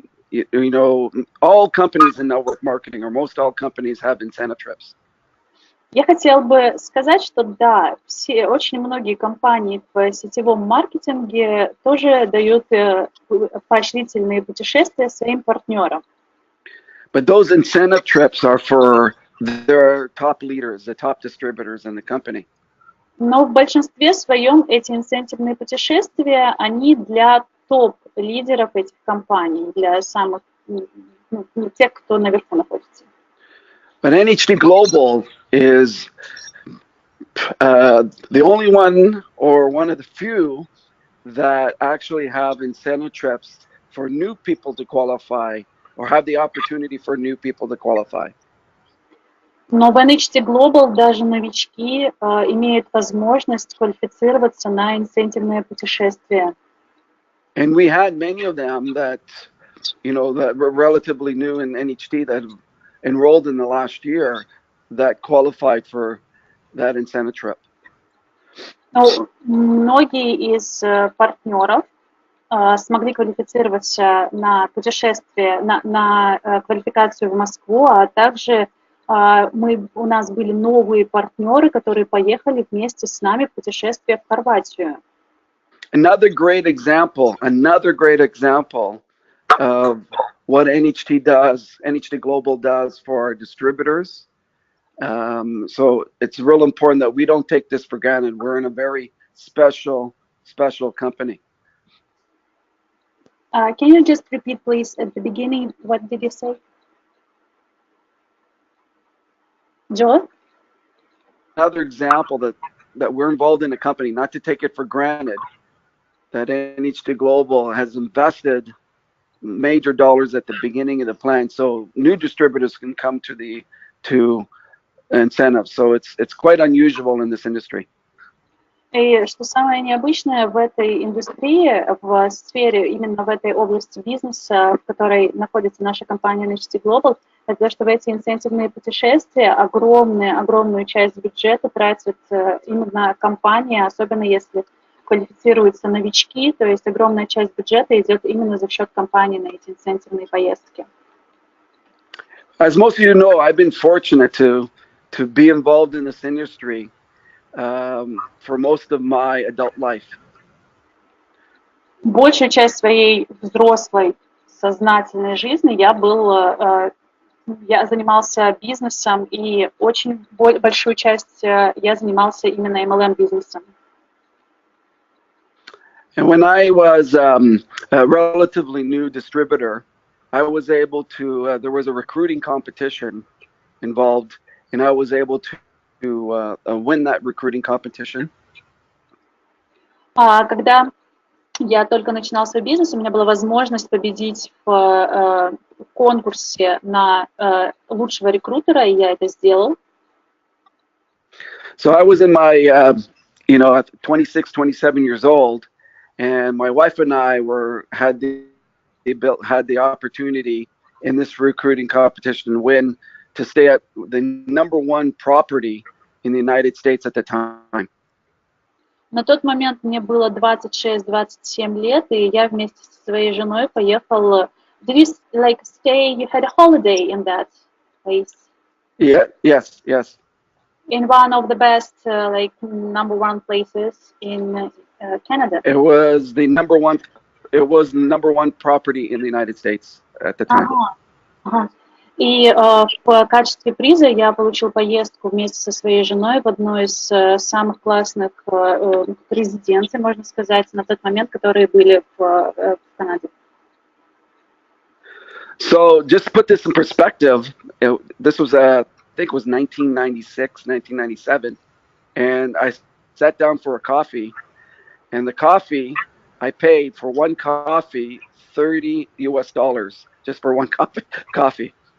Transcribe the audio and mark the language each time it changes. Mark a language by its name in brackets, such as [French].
[English] You know, all companies in network marketing, or most all companies, have incentive trips. [Russian] Я хотела бы сказать, что да, очень многие компании в сетевом маркетинге тоже дают поощрительные путешествия своим партнерам. [English] But those incentive trips are for their top leaders, the top distributors in the company. [Russian] Но в большинстве своем эти инцентивные путешествия, они для топ-лидеров этих компаний, для самых, тех, кто наверху находится. [English] But NHT Global is the only one, or one of the few, that actually have incentive trips for new people to qualify, or have the opportunity for new people to qualify. [Russian] Но в NHT Global даже новички имеют возможность квалифицироваться на инцентивные путешествия. [English] And we had many of them that, you know, that were relatively new in NHT that enrolled in the last year that qualified for that incentive trip. [Russian] Но многие из партнеров смогли квалифицироваться на путешествие, на квалификацию в Москву, а также у нас были новые партнеры, которые поехали вместе с нами в путешествие в Хорватию. [English] Another great example of what NHT does, NHT Global does for our distributors. So it's real important that we don't take this for granted. We're in a very special company. Can you just repeat, please, at the beginning, what did you say? Joe? Another example that we're involved in a company, not to take it for granted, that NHT Global has invested major dollars at the beginning of the plan, so new distributors can come to incentives. So it's quite unusual in this industry. [Russian] И что самое необычное в этой индустрии, в сфере, именно в этой области бизнеса, в которой находится наша компания NHT Global, это то, что в эти инцентивные путешествия огромную часть бюджета тратит именно компания, особенно если квалифицируются новички, то есть огромная часть бюджета идет именно за счет компании на эти инцентивные поездки. [English] As most of you know, I've been fortunate to be involved in this industry for most of my adult life. [Russian] Большую часть своей взрослой сознательной жизни я занимался бизнесом, и очень большую часть я занимался именно MLM-бизнесом. [English] And when I was a relatively new distributor, I was able to, there was a recruiting competition involved, and I was able to win that recruiting competition. [Russian] Когда я только начинал свой бизнес, у меня была возможность победить в конкурсе на лучшего рекрутера, и я это сделал. [English] So I was in my, you know, at 26, 27 years old, and my wife and I had the opportunity in this recruiting competition to win, to stay at the #1 property in the United States at the time. [Russian] На тот момент мне было 26-27 лет, и я вместе со своей женой поехал. [English] Did you like stay? You had a holiday in that place? Yeah, yes. In one of the best, like #1 places in Canada. It was the number one. It was number one property in the United States at the time. [Russian] Ага. И в качестве приза я получил поездку вместе со своей женой в одну из самых классных резиденций, можно сказать, на тот момент, которые были в Канаде. [English] So just to put this in perspective, this was I think it was 1996, 1997, and I sat down for a coffee, and the coffee I paid for one coffee $30 just for one coffee.